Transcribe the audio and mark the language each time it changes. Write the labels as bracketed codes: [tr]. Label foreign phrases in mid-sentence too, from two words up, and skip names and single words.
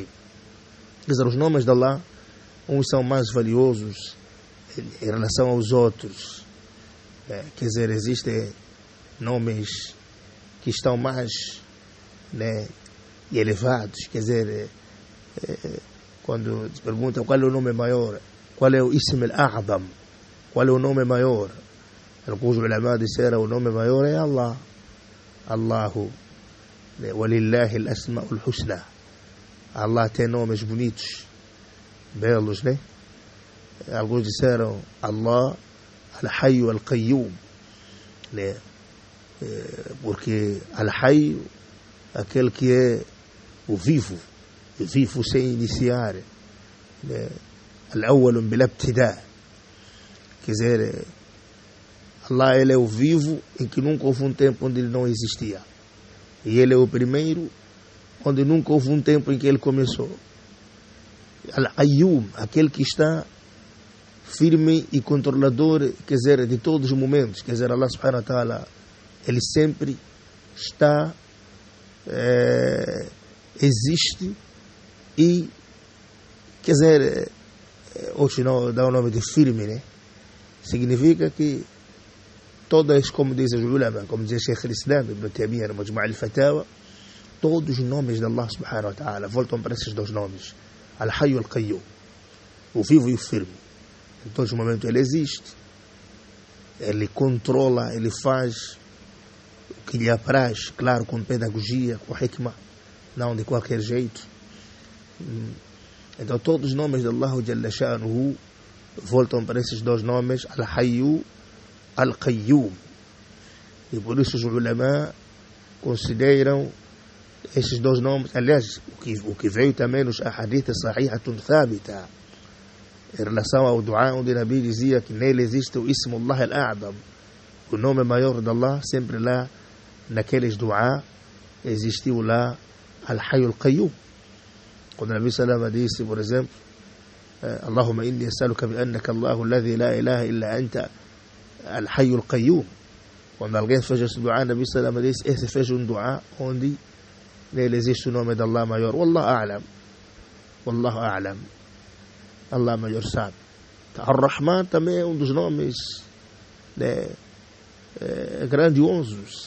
[pt] Quer dizer, os nomes de Allah, uns são mais valiosos em relação aos outros. Quer dizer, existem nomes que estão mais, né, elevados. Quer dizer, quando te perguntam qual é o nome maior, qual é o [ar] اسم الأعظم, [pt] qual é o nome maior, alguns ulama disseram o nome maior é Allah. [ar] الله، ولله الأسماء الحسنى. [pt] Allah tem nomes bonitos, belos, né? Alguns disseram Allah al-Hayy al-Qayyum, né? Porque al-Hayy, aquele que é o vivo sem iniciar, né? [ar] الأول بلا ابتداء', [pt] quer dizer, Allah, ele é o vivo em que nunca houve um tempo onde ele não existia. E ele é o primeiro, onde nunca houve um tempo em que ele começou. Al-Qayyum, aquele que está firme e controlador, quer dizer, de todos os momentos. Quer dizer, [ar] الله سبحانه وتعالى, [pt] ele sempre está, existe e, quer dizer, hoje não dá o nome de firme, né? Significa que todas, como dizem os ulama, como diz Sheikh al-Islam Ibn Taymiyyah no Majmu' al-Fatawa, todos os nomes de Allah [ar] سبحانه وتعالى [pt] voltam para esses dois nomes, Al-Hayy e Al-Qayyum, o vivo e o firme. Em todos os momentos ele existe, ele controla, ele faz o que lhe apraz, claro, com pedagogia, com hikmah, não de qualquer jeito. Então todos os nomes de Allah [ar] جل شأنه [pt] voltam para esses dois nomes, Al-Hayy, Al-Qayyum. E por isso os ulama consideram esses dois nomes, aliás, o que veio também nos [ar] أحاديث صحيحة ثابتة, [pt] em relação ao dua, onde o Nabi dizia que nele existe o [ar] اسم الله الأعظم, [pt] o nome maior de Allah, sempre lá, naqueles dua, existiu lá Al-Hayy Al-Qayyum. Quando o Nabi sallallahu disse, por exemplo, [ar] اللهم إني أسألك بأنك الله الذي لا إله إلا أنت الحي القيوم. [pt] Quando alguém fez esse dua, o Nabi sallallahu disse, esse fez um dua onde nele existe o nome de Allah maior. [ar] والله أعلم. والله أعلم. [pt] Allah maior sabe. Ar-Rahman também é um dos nomes, né, grandiosos.